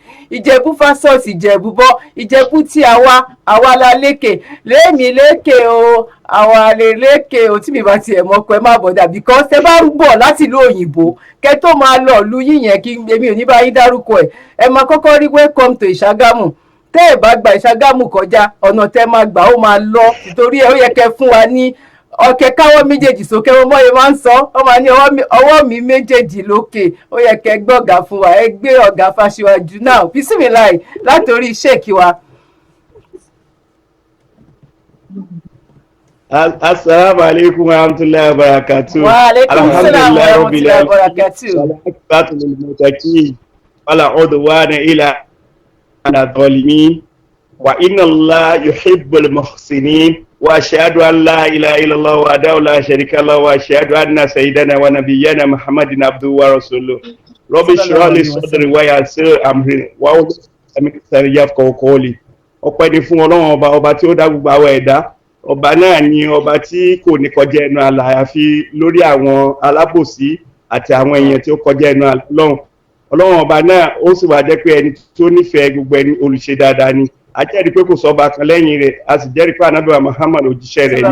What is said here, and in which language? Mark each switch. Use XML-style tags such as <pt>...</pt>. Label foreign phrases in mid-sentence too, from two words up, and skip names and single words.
<yo>Ìjẹ̀bú versus Ìjẹ̀bú bọ́. Ìjẹ̀bú tí àwa la lékè. Lémi lékè o, àwa lè lékè o, tí mi bá tiẹ̀ mọ̀ pé ẹ má bọ̀dà, because tẹ́ bá ń bọ̀ láti ìlú òyìnbó, kẹ́ tó máa lọ ìlú yìnyẹn kí èmi ò ní bá yín dárúkọ ẹ̀. Ẹ máa kọ́kọ́ rí</yo> <en>welcome to</en> <yo>Ìṣàgámù. Tẹ́ ẹ̀ bá gba Ìṣàgámù kọjá, ọ̀nà tẹ́ máa gbà ó máa lọ, nítorí ẹ ó yẹ kẹ́ fún wa ní ọ̀kẹ́ káwọ́ méjèèjì sókè. Ọmọ yẹn máa ń sọ, ó máa ní ọwọ́ mi méjèèjì lókè, ó yẹ kẹ́ gbé ọ̀gá fún wa, ẹ gbé ọ̀gá Fáṣíwájú náà. Bismillah látòrí sheikh wa.</yo> <ar>السلام عليكم ورحمة الله وبركاته. وعليكم السلام ورحمة الله وبركاته. ولا عدوان إلا على الظالمين وإن الله يحب المحسنين وأشهد أن لا إله إلا الله وحده لا شريك له وأشهد أن سيدنا ونبينا محمدا عبده ورسوله. رب اشرح لي صدري ويسر أمري وأعوذ يفقهوا قولي.</ar> <yo>Ọpẹ́ ni fún Ọlọ́run ọba tí ó dá gbogbo àwọn ẹ̀dá. Ọba náà ni ọba tí kò ní kọjá ẹnu àlà àyàfi lórí àwọn alábòsí àti àwọn èèyàn tí ó kọjá ẹnu àlà Ọlọ́run. Ọlọ́run ọba náà ó sì wá jẹ́ pé ẹni tó nífẹ̀ẹ́ gbogbo ẹni olùṣe dáadáa ni. A jẹ́rìí pé kò sọ́ba kan lẹ́yìn rẹ̀, a sì jẹ́rìí pé Ànábì wa Muhammad òjíṣẹ́ rẹ̀ ni.</yo>